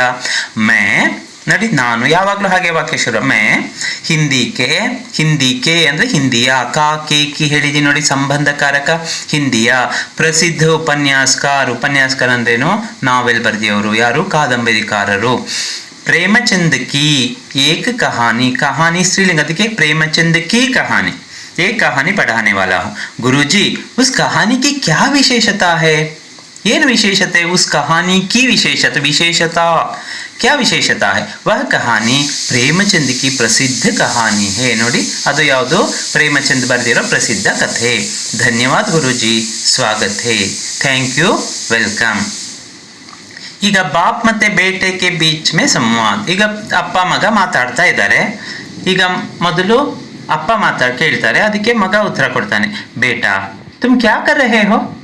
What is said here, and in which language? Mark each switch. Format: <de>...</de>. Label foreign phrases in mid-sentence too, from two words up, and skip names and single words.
<kn>ಮೈ ನೋಡಿ, ನಾನು ಯಾವಾಗಲೂ ಹಾಗೆ ವಾಕ್ಯ ಶುರು,</kn> <hi>मैं हिंदी के</hi> <kn>ಅಂದ್ರೆ ಹಿಂದಿಯ,</kn> <hi>का के की</hi> <kn>ಹೇಳಿದೀನಿ ನೋಡಿ, ಸಂಬಂಧಕಾರಕ, ಹಿಂದಿಯ ಪ್ರಸಿದ್ಧ ಉಪನ್ಯಾಸಕಾರ ಅಂದ್ರೇನು? ನಾವೆಲ್ ಬರೆದಿಯವರು, ಯಾರು? ಕಾದಂಬರಿಕಾರರು।</kn> <hi>प्रेमचंद की एक कहानी, कहानी स्त्रीलिंग, ಅದಕ್ಕೆ प्रेमचंद की कहानी, एक कहानी पढ़ाने वाला हूँ। गुरुजी उस कहानी की क्या विशेषता है?</hi> <kn>ಏನು ವಿಶೇಷತೆ?</kn> <hi>उस कहानी की विशेषता क्या विशेषता है? वह कहानी प्रेमचंद की प्रसिद्ध कहानी है।</hi> <kn>ನೋಡಿ, ಅದು ಯಾವುದು? ಪ್ರೇಮಚಂದ್ ಬರೆದಿರೋ ಪ್ರಸಿದ್ಧ ಕಥೆ। ಧನ್ಯವಾದ ಗುರುಜಿ,</kn> <hi>स्वागत है,</hi> <en>thank you, welcome.</en> <kn>ಈಗ ಬಾಪ್ ಮತ್ತೆ</kn> <hi>बेटे के बीच में संवाद,</hi> <kn>ಈಗ ಅಪ್ಪ ಮಗ ಮಾತಾಡ್ತಾ ಇದ್ದಾರೆ। ಈಗ ಮೊದಲು ಅಪ್ಪ ಕೇಳ್ತಾರೆ, ಅದಕ್ಕೆ ಮಗ ಉತ್ತರ ಕೊಡ್ತಾನೆ,</kn> <hi>बेटा तुम क्या कर रहे हो?</hi>